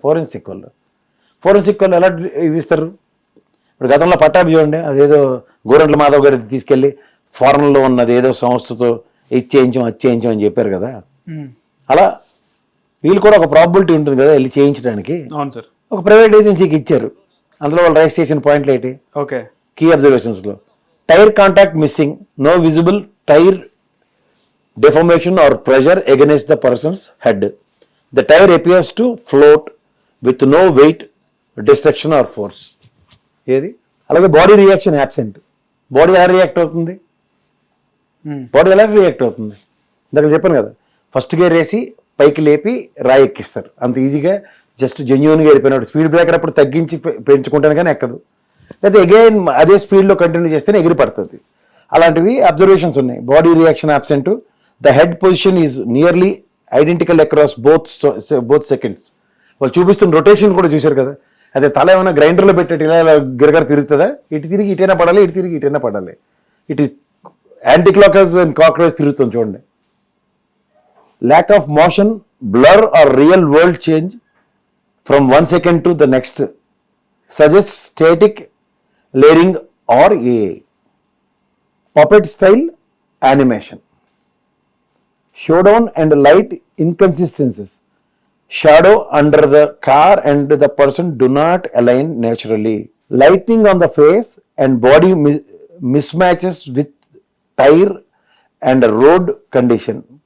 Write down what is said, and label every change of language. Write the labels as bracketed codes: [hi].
[te] Forensic వాళ్ళు ఎలా ఇస్తారు? ఇప్పుడు గతంలో పట్టాభి చూడండి, అదేదో గోరంట్ల మాధవ్ గారి తీసుకెళ్ళి ఫారెన్లో ఉన్నది ఏదో సంస్థతో చేయించాం అని చెప్పారు కదా. అలా వీళ్ళు కూడా ఒక ప్రాబిలిటీ ఉంటుంది కదా వెళ్ళి చేయించడానికి. అవును సార్. ఒక ప్రైవేట్ ఏజెన్సీకి ఇచ్చారు. అందులో వాళ్ళు రైజ్ చేసిన పాయింట్లు ఏంటి? Okay, [en] Key అబ్జర్వేషన్స్లో tyre contact missing, no visible tire deformation or pressure against the person's head. The tire appears to float with no weight, destruction or force. [te] ఏది అలాగే [en] Body reaction absent. [te] బాడీ ఎలా react అవుతుంది? Body ఎలా react అవుతుంది? ఇందాక చెప్పాను కదా, first gear వేసి పైకి లేపి రాయి ఎక్కిస్తారు. అంత ఈజీగా జస్ట్ జెన్యున్గా వెళ్ళిపోయినాడు. స్పీడ్ బ్రేకర్ అప్పుడు తగ్గించి పెంచుకుంటాను కానీ ఎక్కదు. లేదా అగైన్ అదే స్పీడ్లో కంటిన్యూ చేస్తేనే ఎగిరి పడుతుంది. అలాంటివి అబ్జర్వేషన్స్ ఉన్నాయి. [en] Body reaction absent. The head position is nearly identical across both seconds. [te] వాళ్ళు చూపిస్తున్న రొటేషన్ కూడా చూశారు కదా, అదే తల ఏమైనా గ్రైండర్లో పెట్టేటి ఇలా గిరగర తిరుగుతుందా? ఇటు తిరిగి ఇటైనా పడాలి, ఇటు తిరిగి ఇటైనా పడాలి. ఇటు [en] anti clockwise and clockwise [te] తిరుగుతుంది చూడండి. [en] Lack of motion, blur or real world change from 1 second to the next suggests static layering or AI. Puppet style animation. Showdown and light inconsistencies. Shadow under the car and the person do not align naturally. Lightning on the face and body mismatches with tire and road condition.